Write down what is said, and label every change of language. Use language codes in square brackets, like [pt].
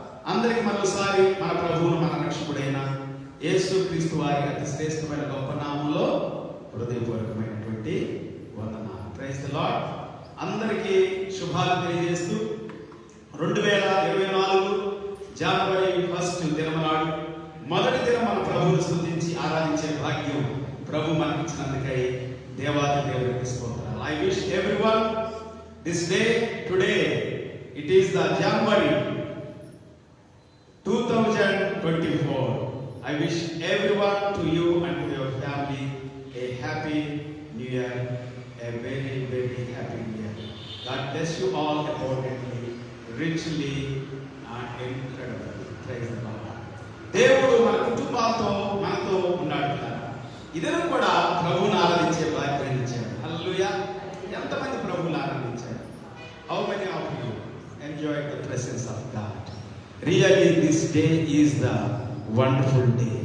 [te] అందరికి మరోసారి మన ప్రభువును మన రక్షకుడైన యేసుక్రీస్తు వారి అతి శ్రేష్టమైన గొప్ప నామములో హృదయపూర్వకమైనటువంటి వందనాలు. [en] Praise the Lord. [te] అందరికీ శుభాలు తెలియజేస్తూ 2024 జనవరి 1 దినము నాడు మొదటి దినం మన ప్రభువును స్తుతించి ఆరాధించే భాగ్యం ప్రభు మనకిచ్చినందుకై దేవాది దేవునికి స్తోత్రాలు. [en] I wish everyone this day, today, it is the January 2024. I wish everyone, to you and to your family, a happy new year, a very, very happy new year. God bless you all abundantly, richly, and incredibly. Praise the Lord. [te] దేవుడు మన కుటుంబాలతో మనతో ఉన్నాడు కదా. ఇద్దరు కూడా ప్రభువుని ఆరాధించే భాగ్యం ఇచ్చాడు. హల్లెలూయా. ఎంతమంది ప్రభువుని ఆరాధించారు? [en] How many of you enjoyed the presence of God? Really, this day is the wonderful day.